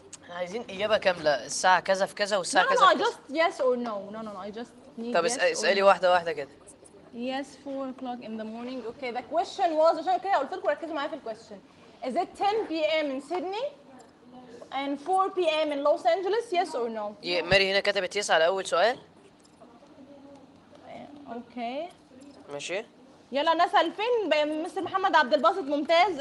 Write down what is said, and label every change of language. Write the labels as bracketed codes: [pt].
[ar] عايزين إجابة كاملة الساعة كذا في كذا والساعة كذا. [en] No, no, no, I just yes or no. No, no, no, I just need [ar] طب [en] yes. [ar] طب اسألي واحدة واحدة كده. [en] Yes, 4 o'clock in the morning. Okay, the question was [ar] عشان كده قلت لكم ركزوا معايا في الكويستشن. [en] Is it 10 p.m. in Sydney and 4 p.m. in Los Angeles? Yes or no? [ar] Yeah, ماري هنا كتبت يس على أول سؤال. [en] Okay. [ar] ماشي. يلا ناس ألفين مستر محمد عبد الباسط ممتاز.